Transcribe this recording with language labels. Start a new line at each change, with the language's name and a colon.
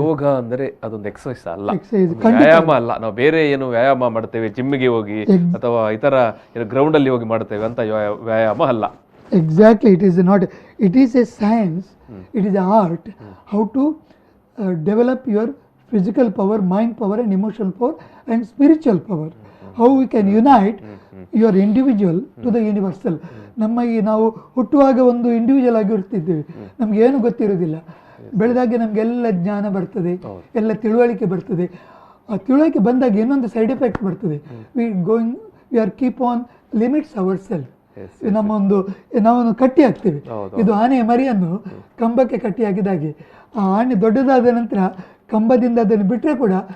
Kannada: ಯೋಗ ಅಂದರೆ ಅದೊಂದು ಎಕ್ಸಸೈಸ್ ಅಲ್ಲ, ವ್ಯಾಯಾಮ ಅಲ್ಲ. ನಾವು ಬೇರೆ ಏನು ವ್ಯಾಯಾಮ ಮಾಡ್ತೇವೆ, ಜಿಮ್ಗೆ ಹೋಗಿ ಅಥವಾ ಇತರ ಗ್ರೌಂಡ್ ಅಲ್ಲಿ ಹೋಗಿ ಮಾಡ್ತೇವೆ ಅಂತ ವ್ಯಾಯಾಮ ಅಲ್ಲ.
English: Exactly, it is not, it is a science, it is a art how to develop your physical power, mind power and emotional power and spiritual power. How we can unite your individual to the universal.
Kannada: ನಮ್ಮ ಈ ನಾವು ಹುಟ್ಟುವಾಗ ಒಂದು individual ಆಗಿ ಇರ್ತಿದ್ದೇವೆ, ನಮ್ಗೆ ಏನು ಗೊತ್ತಿರೋದಿಲ್ಲ. ಬೆಳೆದಾಗೆ ನಮಗೆಲ್ಲ ಜ್ಞಾನ ಬರ್ತದೆ, ಎಲ್ಲ ತಿಳುವಳಿಕೆ ಬರ್ತದೆ. ಆ ತಿಳುವಳಿಕೆ ಬಂದಾಗ ಇನ್ನೊಂದು ಸೈಡ್ ಎಫೆಕ್ಟ್ ಬರ್ತದೆ,
English: We are keep on limits our self.
Kannada: ನಾವೊಂದು ಕಟ್ಟಿ ಹಾಕ್ತೇವೆ. ಇದು ಆನೆಯ ಮರಿಯನ್ನು ಕಂಬಕ್ಕೆ ಕಟ್ಟಿ ಹಾಕಿದಾಗೆ, ಆ ಆನೆ ದೊಡ್ಡದಾದ ನಂತರ ಕಂಬದಿಂದ ಅದನ್ನು ಬಿಟ್ಟರೆ ಕೂಡ